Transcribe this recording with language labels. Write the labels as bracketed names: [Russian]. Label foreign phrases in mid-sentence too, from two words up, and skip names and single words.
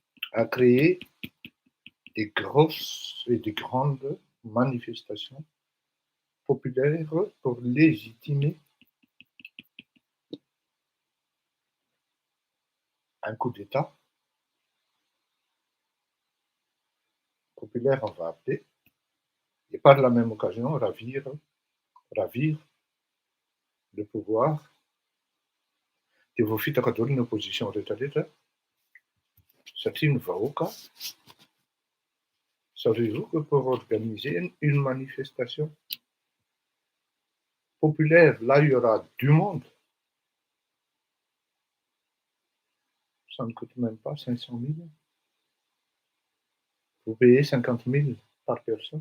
[French] à créer des grosses et des grandes manifestations populaires pour légitimer un coup d'État populaire, on va appeler, et par la même occasion ravir le pouvoir de [Malagasy] vao fitaka daholo ny opposition rehetrarehetra satria ny vahoaka [French] savez-vous que pour organiser une manifestation populaire, là il y aura du monde, ça ne coûte même pas 500 000. Vous payez 50 000 par personne.